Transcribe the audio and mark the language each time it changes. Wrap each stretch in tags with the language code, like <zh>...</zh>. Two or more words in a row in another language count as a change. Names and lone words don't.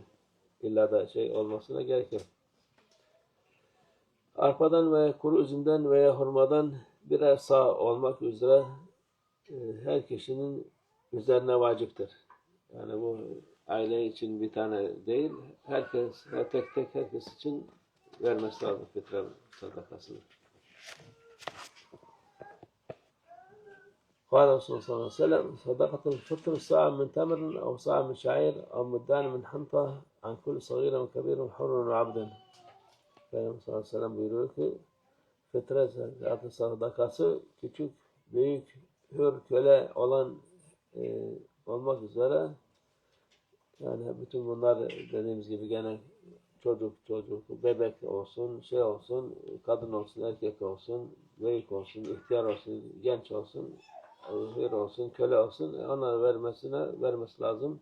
<tr>İlla da şey olmasına gerek yok. Arpadan veya kuru üzümden veya hurmadan birer sağ olmak üzere her kişinin üzerine vaciptir. Yani bu aile için bir tane değil, herkes, tek tek herkes için vermesi lazım fitre sadakasını.</tr> <ar>قال رسول الله صلى الله عليه وسلم صدقة الفطر صاع من تمر أو صاع من شعير أو مدان من حنطة عن كل صغير وكبير حر وعبد.</ar> <tr>Peygamber</tr> <ar>صلى الله عليه وسلم</ar> <tr>buyuruyor ki fitre sadakası küçük, büyük, hür, köle olan olmak üzere yani bütün bunlar dediğimiz gibi gene çocuk, bebek olsun, şey olsun, kadın olsun, erkek olsun, büyük olsun, ihtiyar olsun, genç olsun, hür olsun, köle olsun, onları vermesi lazım.</tr>